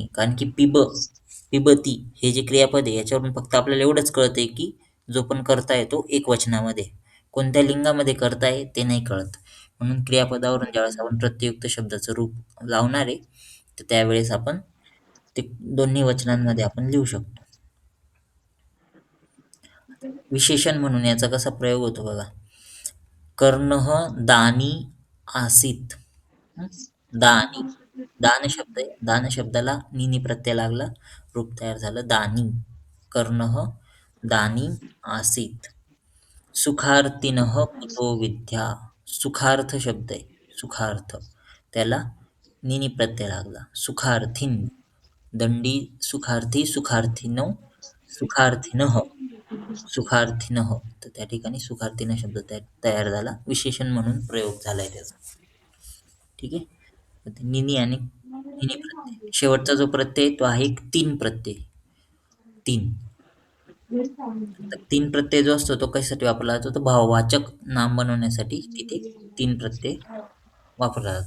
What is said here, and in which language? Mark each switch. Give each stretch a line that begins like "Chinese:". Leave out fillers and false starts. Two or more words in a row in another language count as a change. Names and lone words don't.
Marathi: कारण की पिबती हे जे क्रियापद आहे याच्यावरून फक्त आपल्याला एवढंच कळतंय की जो पण कर्ता आहे तो एक वचनामध्ये. कोणत्या लिंगामध्ये कर्ता आहे ते नाही कळत. म्हणून क्रियापदावरून ज्यावेळेस आपण प्रत्ययुक्त शब्दाचं रूप लावणार आहे, तर त्यावेळेस आपण ते दोन्ही वचनांमध्ये आपण लिहू शकतो. विशेषण म्हणून याचा कसा प्रयोग होतो बघा.
Sanskrit: कर्णः दानी आसीत. हं? दानी,
Marathi: दान शब्द आहे. दान शब्दाला नीनी प्रत्यय लागला, रूप तयार झालं दानी.
Sanskrit: कर्णः दानी आसीत. सुखार्थिनः कुतो विद्या.
Marathi: सुखार्थ शब्द आहे. सुखार्थ, त्याला नीनी प्रत्यय लागला.
Sanskrit: सुखार्थीन, दंडी सुखार्थी, सुखार्थिनो, सुखार्थिनः, सुखार्थिनः.
Marathi: तर त्या ठिकाणी सुखार्थिनः शब्द तयार झाला. विशेषण म्हणून प्रयोग झालाय त्याचा. ठीक आहे. तर ते निनी आणि निनी प्रत्यय. शेवटचा जो प्रत्यय तो आहे एक तीन प्रत्यय. तीन. तर तीन प्रत्यय जो असतो तो कशासाठी वापरला जातो, तर भाववाचक नाम बनवण्यासाठी तिथे तीन प्रत्यय वापरला जातो.